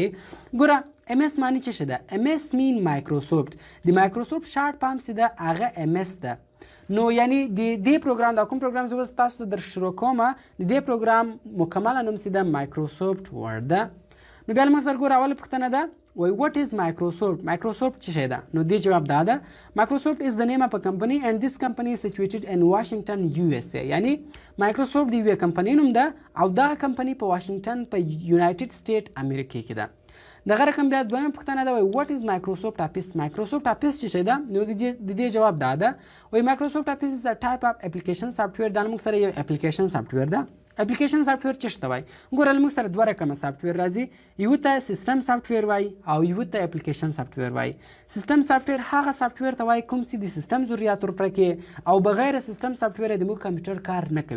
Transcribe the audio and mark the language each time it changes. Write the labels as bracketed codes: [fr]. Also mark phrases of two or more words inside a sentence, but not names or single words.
[ps] ګوره ام اس معنی څه شی ده؟ ام اس مین مایکروسافټ. د مایکروسافټ [en] short form [ps] چې ده هغه ام اس ده. نو یعنی د دې پروګرام دا کوم پروګرام زه تاسو ته در شروع کوم، د دې پروګرام مکمله نوم چې ده مایکروسافټ ورډ ده. نو بیا موږ سره ګوره اوله پوښتنه ده وای [en] what is Microsoft؟ [ps] مایکروسافټ څه شی ده؟ نو دې جواب دا ده [en] Microsoft is the name of a company and this company is situated in Washington USA. [ps] یعنی مایکروسافټ د یوې کمپنۍ نوم ده او دا کمپنۍ په واشنګټن په یونایټډ سټیټ امریکا کې ده. دغه رقم بیا دویمه پوښتنه ده وای [en] what is Microsoft Office؟ [ps] مایکروسافټ افیس څه شی ده؟ نو د دې جواب دا ده وای مایکروسافټ افیس [en] is a type of application software. [ps] دا موږ سره یو [en] application software [ps] ده. [en] application software [ps] څه ته وایي؟ ګوره موږ سره دوه رقمه سافټویر راځي، یو ته [en] system software [ps] وایي او یو ته [en] application software [ps] وایي. [en] system software [ps] هغه سافټویر ته وایي کوم چې د سیستم ضرورت ورپرکې او بغیر [en] system software [ps] د موږ کمپیوټر کار نه کوي.